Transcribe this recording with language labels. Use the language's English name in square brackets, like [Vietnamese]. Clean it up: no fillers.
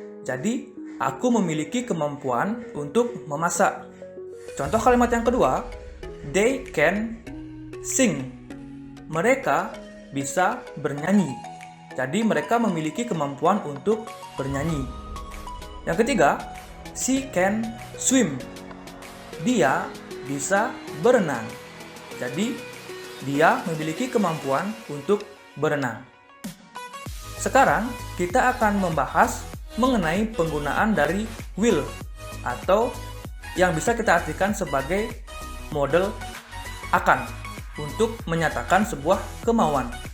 [Indonesian] Jadi, aku memiliki kemampuan untuk memasak. Contoh kalimat yang kedua, [English] they can sing. [Indonesian] Mereka bisa bernyanyi. Jadi, mereka memiliki kemampuan untuk bernyanyi. Yang ketiga, [English] she can swim. [Indonesian] Dia bisa berenang. Jadi, dia memiliki kemampuan untuk berenang. Sekarang, kita akan membahas mengenai penggunaan dari will atau yang bisa kita artikan sebagai model akan untuk menyatakan sebuah kemauan.